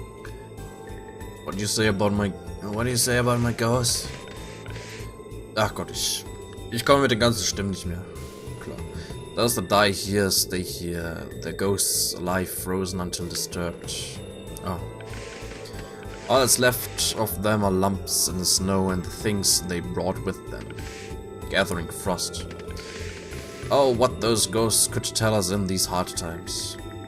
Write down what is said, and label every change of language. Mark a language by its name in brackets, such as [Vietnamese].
[English] What do you say about my ghost? [German] Ach Gott, ich komme mit den ganzen Stimmen nicht mehr. Klar. [English] Those that die here stay here. Their ghosts alive, frozen until disturbed. Oh. All that's left of them are lumps in the snow and the things they brought with them. Gathering frost. Oh, what those ghosts could tell us in these hard times.